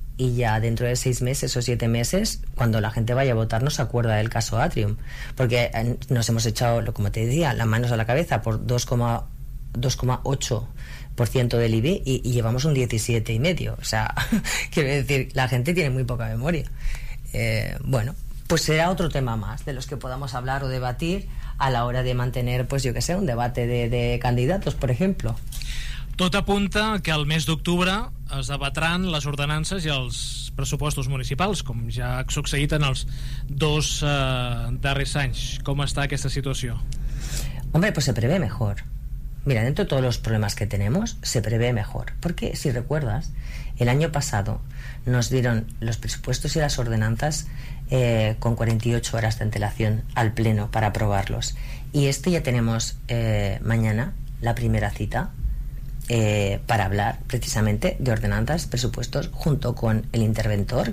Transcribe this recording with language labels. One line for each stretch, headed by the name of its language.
Spanish: Y ya dentro de 6 meses o 7 meses, cuando la gente vaya a votar, no se acuerda del caso Atrium, porque nos hemos echado, como te decía, las manos a la cabeza por 2,8% del IBI y llevamos un 17,5%. O sea, quiero decir, la gente tiene muy poca memoria. Bueno, pues será otro tema más de los que podamos hablar o debatir a la hora de mantener, pues yo que sé, un debate de candidatos, por ejemplo.
Catalan: Tot apunta que al mes d'octubre es debatran les ordenances i els pressupostos municipals, com ja ha succeït en els dos darrers anys. Com està aquesta situació?
Spanish: Hombre, pues se prevé mejor. Mira, dentro de todos los problemas que tenemos, se prevé mejor. Porque, si recuerdas, el año pasado nos dieron los presupuestos y las ordenanzas con 48 horas de antelación al pleno para aprobarlos. Y este ya tenemos mañana la primera cita para hablar precisamente de ordenanzas, presupuestos, junto con el interventor.